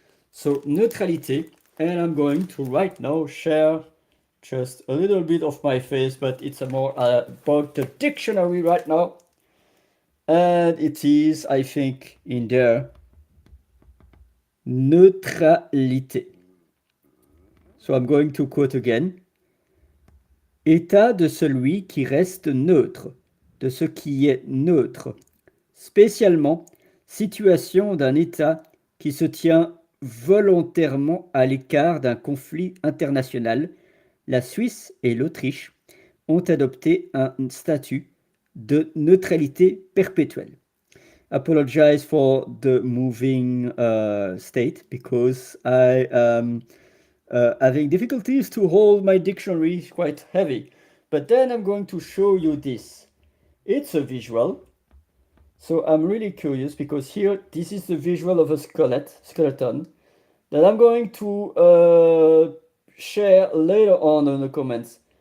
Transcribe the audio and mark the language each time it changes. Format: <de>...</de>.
<en>So neutrality, and I'm going to right now share just a little bit of my face, but it's a more about the dictionary right now. And it is, I think, in there, neutralité. So I'm going to quote again.</en> <fr>État de celui qui reste neutre, de ce qui est neutre. Spécialement, situation d'un État qui se tient volontairement à l'écart d'un conflit international. La Suisse et l'Autriche ont adopté un statut de neutralité perpétuelle.</fr> <en>Apologize for the moving state because I am having difficulties to hold my dictionary, it's quite heavy. But then I'm going to show you this. It's a visual. So I'm really curious because here, this is the visual of a skeleton that I'm going to share later on in the comments.</en>